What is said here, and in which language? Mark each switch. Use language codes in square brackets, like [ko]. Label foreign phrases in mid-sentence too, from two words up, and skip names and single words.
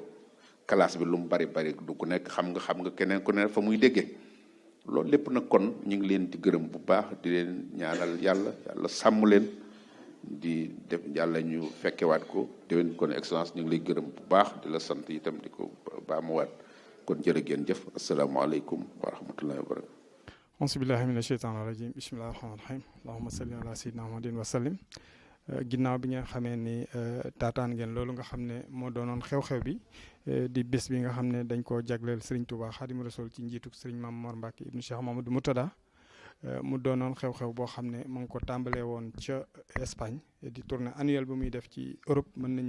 [wo] classe bi lu mu bari du ku nekk xam nga keneen ku ne fa muy déggee loolu lépp nag kon ñu ngi leen di gërëm bu baax di leen ñaanal yàlla sàmm leen di def yàlla ñu fekkewaat ko déwén kon excellence ñu ngi lay gërëm bu baax di la sant itam di ko baamuwaat kon jërë ngeen jëf [ar] السلام عليكم ورحمة الله وبركاته أعوذ بالله من الشيطان الرجيم بسم الله الرحمن الرحيم اللهم صل على سيدنا محمد وسلم [wo] ginnaaw bi nga xamee ni taataan ngeen loolu nga xam ne moo doonoon xew-xew bi di bés bi nga xam ne dañ koo jagleel Serigne Touba Xaadimu Rasuul ci njiitu Serigne Mame Mor Mbacke ibnu Cheikh Mamadou Moutada mu doonoon xew-xew boo xam ne mu ngi ko tàmbalee woon ca Espagne di [fr] tournée annuelle [wo] bi muy def ci Europe mën nañ ni